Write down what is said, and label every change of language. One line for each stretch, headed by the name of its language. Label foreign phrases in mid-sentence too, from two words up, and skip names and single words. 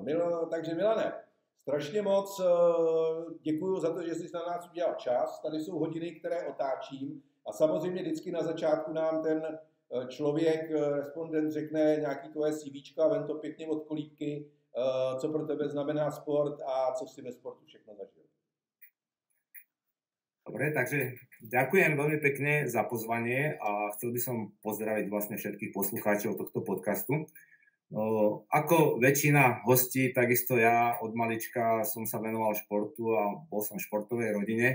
Czech: Takže Milane, strašně moc děkuji za to, že jsi na nás udělal čas. Tady jsou hodiny, které otáčím a samozřejmě vždycky na začátku nám ten člověk, respondent, řekne nějaký tvoje CVčko a ven to pěkně od kolíbky, co pro tebe znamená sport a co si ve sportu všechno zažil.
Slovak: Dobre, takže ďakujem veľmi pekne za pozvanie a chcel by som pozdraviť vlastne všetkých poslucháčov tohto podcastu. Ako väčšina hostí, takisto ja od malička som sa venoval športu a bol som v športovej rodine.